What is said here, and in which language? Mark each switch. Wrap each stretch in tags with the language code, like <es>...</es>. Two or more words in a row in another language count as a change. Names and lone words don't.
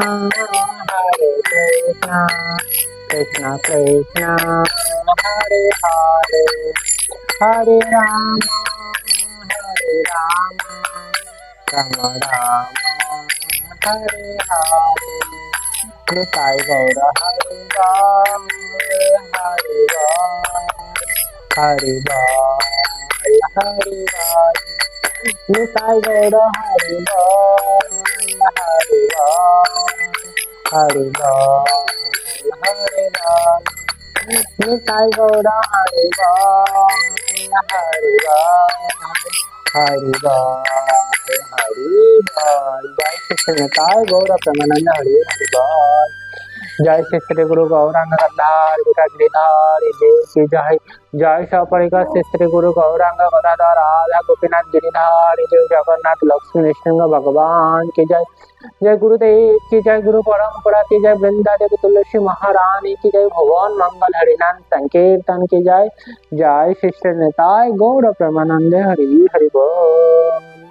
<bn>কৃষ্ণ কৃষ্ণ হরে হরে হরে রাম রাম রাম হরে হরে নিতাই গৌর হরে রাম হরে রাম হরে বল हरि बोल निताई गौर हरि बोल हरि बोल</bn> <hi>हरि बोल हरि बोल निताई गौर हरि बोल हरि बोल हरि बोल हरि बोल जय श्री कृष्ण निताई गौर प्रेमानंद हरि हरि बोल जय श्री श्री गुरु गौरांग गदाधर गिरिधारी देव की जय जय सपरिकर श्री श्री गुरु गौरांग गदाधर राधा गोपीनाथ गिरिधारी देव जगन्नाथ लक्ष्मी नृसिंह भगवान की जय जय गुरुदेव की जय गुरु परम्परा की जय वृंदा देवी तुलसी महारानी की जय भगवान मंगल हरिनाम संकीर्तन की जय जय श्री श्री निताई गौर प्रेमानंद हरि हरि बोल।</hi>